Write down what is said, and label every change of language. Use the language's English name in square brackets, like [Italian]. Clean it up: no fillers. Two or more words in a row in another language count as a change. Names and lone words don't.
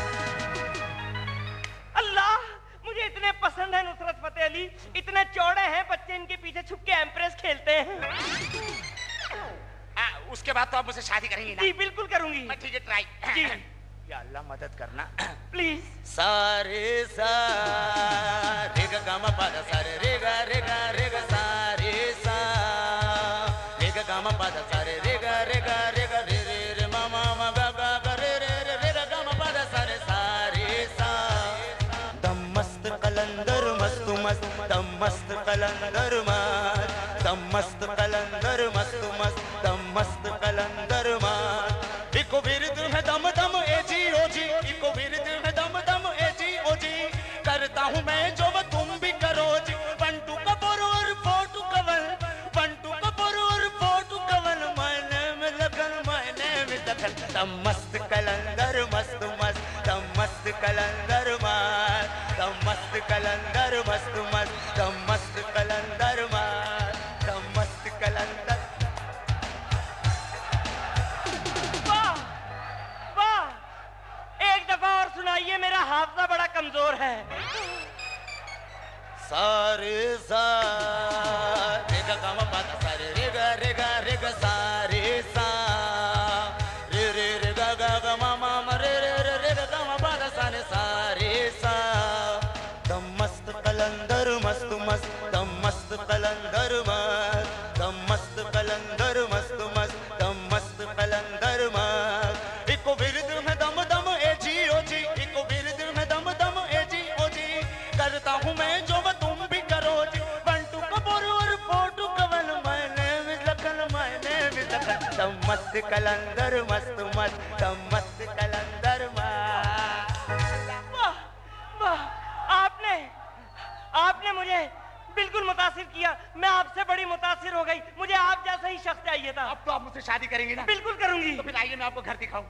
[Hindi] अल्लाह, मुझे इतने पसंद है नुसरत फतेह अली, इतने चौड़े हैं, बच्चे इनके पीछे छुप के एम्प्रेस खेलते हैं। उसके बाद तो आप मुझसे शादी करेंगी ना? जी बिल्कुल करूंगी। मैं ठीक है, ट्राई। जी। या अल्लाह मदद करना प्लीज। सारे सा रे गा गा मा पा दा सा रे गा रे गा रे गा सा रे सा रे गा गा मा पा दा सा रे गा रे गा रे गा रे रे रे मा मा मा गा गा गा रे रे रे रे गा गा मा पा दा सा रे सा। दम मस्त कलंदर मस्त मस्त, दम मस्त कलंदर मस्त, दम मस्त कलंदर मस्त मस्त, दम मस्त कलंदर मस्त। इको विरद है दम दम ए जी ओ जी, इको विरद है दम दम ए जी ओ जी। करता हूँ मैं जो वो तुम भी करो जी। बंटू कपूर और फोटू कवन, बंटू कपूर और फोटू कवन। [English] My name is Lakhan, my name is Lakhan. [Hindi] दम मस्त कलंदर मस्त मस्त, दम मस्त कलंदर मस्त, दम मस्त कलंदर मस्त मस्त, दम मस्त कलंदर मस्त, दम मस्त कलंदर। एक दफा और सुनाइए, मेरा हाफजा बड़ा कमजोर है। सारे सा रे गा गा मा पा दा सा रे गा रे गा रे गा सा रे सा रे रे रे गा गा गा मा मा मा रे रे रे रे गा गा मा पा दा सा रे सा। दम मस्त कलंदर मस्त मस्त, दम मस्त कलंदर मस्त, दम मस्त कलंदर मस्त मस्त, दम मस्त कलंदर मस्त। इको विरद में दम दम ए जी ओ जी, इको विरद में दम दम ए जी ओ जी। करता हूँ मैं जो वो तुम भी करो जी। बंटू कपूर और फोटू कवन, [English] My name is Lakhan, my name is Lakhan. [Hindi] दम मस्त कलंदर मस्त मस्त, दम मस्त कलंदर मस्त। वाह वाह, आपने मुझे बिल्कुल मुतासिर किया। मैं आपसे बड़ी मुतासिर हो गई। मुझे आप जैसा ही शख्स चाहिए था। अब तो आप मुझसे शादी करेंगी ना? बिल्कुल करूंगी। तो फिर आइए मैं आपको घर दिखाऊं।